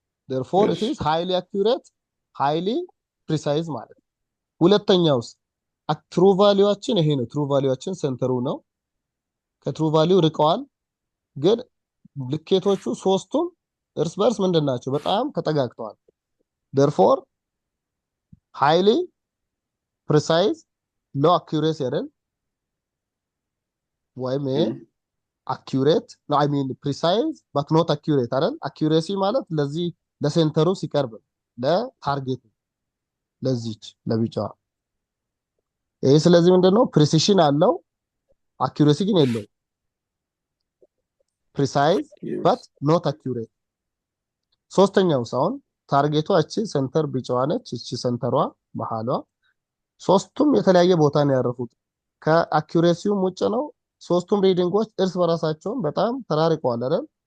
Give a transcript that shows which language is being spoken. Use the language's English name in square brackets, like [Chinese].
[English] therefore it is highly accurate, highly precise [Amharic] ማለት ነው። ሁለተኛውስ ትሩ ቫልዩአችን ይሄ ነው። ትሩ ቫልዩአችን ሴንተሩ ነው። ከትሩ ቫልዩ ርቀዋል፣ ግን ልኬቶቹ ሶስቱም እርስ በርስ ምንድናቸው? በጣም ተጠጋግተዋል። [English] therefore highly precise, low accuracy [Amharic] አይደል? [English] ወይም accurate no I mean precise but not accurate አይደል? [Amharic] accuracy ማለት ለዚህ ለሴንተሩ ሲቀርብ ለታርጌቱ ለዚች ለቢጫዋ ይሄ ስለዚህ ምንድነው ፕሪሲሽን አለው accuracy ግን የለው [English] precise but not accurate። [Amharic] ሶስተኛው ሳውን ታርጌቷ እቺ ሴንተር ቢጫዋ ነች። እቺ ሴንተሯ መሃሏ ሶስቱም የተለያየ ቦታ ነው ያረፉት። ከአኩሬሲውም ውጭ ነው። ሶስቱም ሪዲንጎች እርስ በራሳቸውን በጣም ተራርቀዋል አይደል?